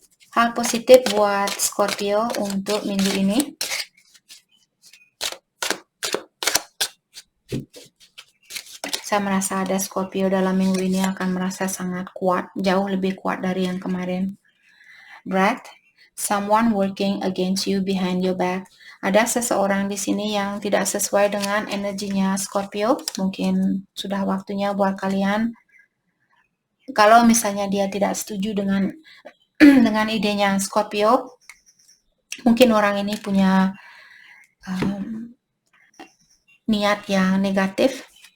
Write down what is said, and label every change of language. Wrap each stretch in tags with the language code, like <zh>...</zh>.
<id>Hal positif buat Scorpio untuk minggu ini. Saya merasa ada Scorpio dalam minggu ini akan merasa sangat kuat, jauh lebih kuat dari yang kemarin.</id> <en>Wrath, someone working against you behind your back.</en> <id>Ada seseorang di sini yang tidak sesuai dengan energinya Scorpio. Mungkin sudah waktunya buat kalian, kalau misalnya dia tidak setuju dengan dengan idenya Scorpio, mungkin orang ini punya niat yang negatif.</id>